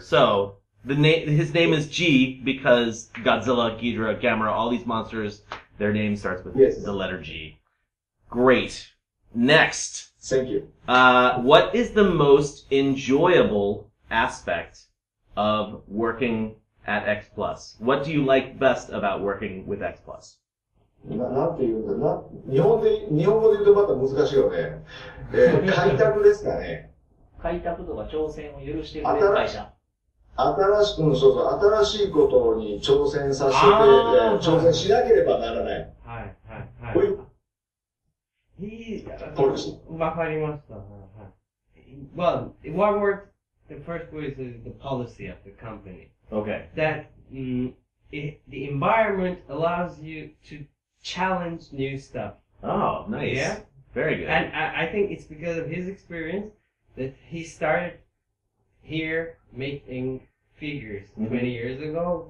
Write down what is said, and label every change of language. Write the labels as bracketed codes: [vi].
[en] So his name is G because Godzilla, Ghidorah, Gamera, all these monsters, their name starts with the letter G. Great. Next. Thank you. What is the most enjoyable aspect of working at X Plus? What do you like best about working with X Plus? [ja] なんて言うんだ日本語で言うとまた難しいよね。開拓ですかね。開拓とか挑戦を許してくれる会社。新しいことに挑戦させて、挑戦しなければならない。はい、はい、こういうポリシー。わかりました。 [en] Well, in one word, the first word is the policy of the company. Okay. That the environment allows you to challenge new stuff. Oh, nice. Yeah? Very good. And I think it's because of his experience that he started here making figures 20 years ago.